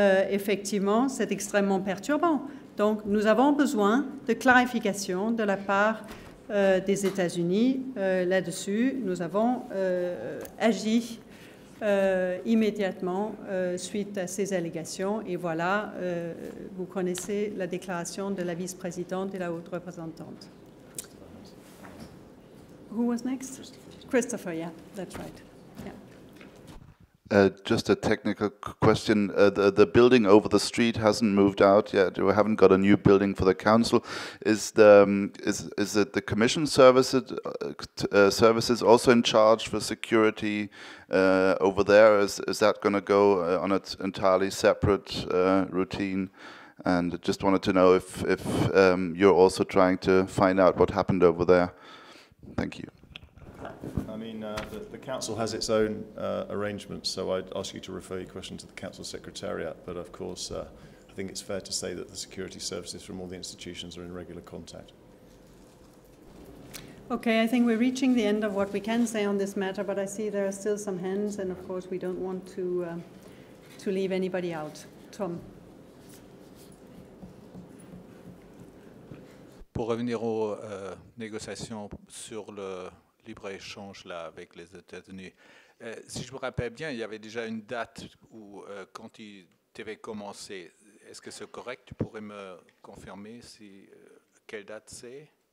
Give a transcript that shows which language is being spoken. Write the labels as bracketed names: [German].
[French] Effectivement, c'est extrêmement perturbant. Donc, nous avons besoin de clarification de la part des États-Unis là-dessus. Nous avons agi immédiatement suite à ces allégations. Et voilà, vous connaissez la déclaration de la vice-présidente et la haute représentante. [English] Who was next? Christopher, yeah, that's right. Just a technical question. The building over the street hasn't moved out yet. We haven't got a new building for the council. Is it the commission services also in charge for security over there? Is that going to go on an entirely separate routine? And just wanted to know if you're also trying to find out what happened over there. Thank you. I mean, the council has its own arrangements, so I'd ask you to refer your question to the council secretariat. But of course, I think it's fair to say that the security services from all the institutions are in regular contact. Okay, I think we're reaching the end of what we can say on this matter, but I see there are still some hands, and of course we don't want to leave anybody out. Tom. [French] Pour revenir aux négociations sur le libre-échange là, avec les États-Unis, si je me rappelle bien, il y avait déjà une date où, quand il devait commencer. Est-ce que c'est correct? Tu pourrais me confirmer quelle date c'est?